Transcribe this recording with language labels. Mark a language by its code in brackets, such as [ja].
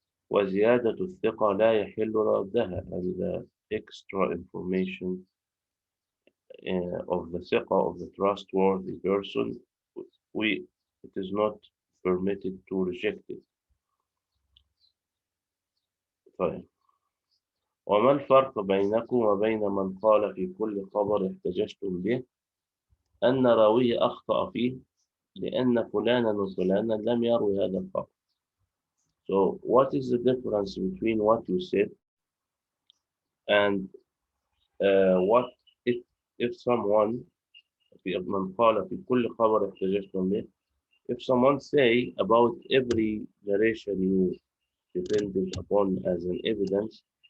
[ar] وزيادة الثقة لا يحل ردها [en] and the extra information of the ثقة of the trustworthy person it is not permitted to reject it. [ar] طيب. وما الفرق بينكم وبين من قال في كل خبر احتججتم به أن راويه أخطأ فيه لأن فلانا وفلانا لم يروي هذا الخبر. [en] So what is the difference between what you said and what if someone [ar] من قال في كل خبر احتججتم به [en] if someone say about every narration you depended upon as an evidence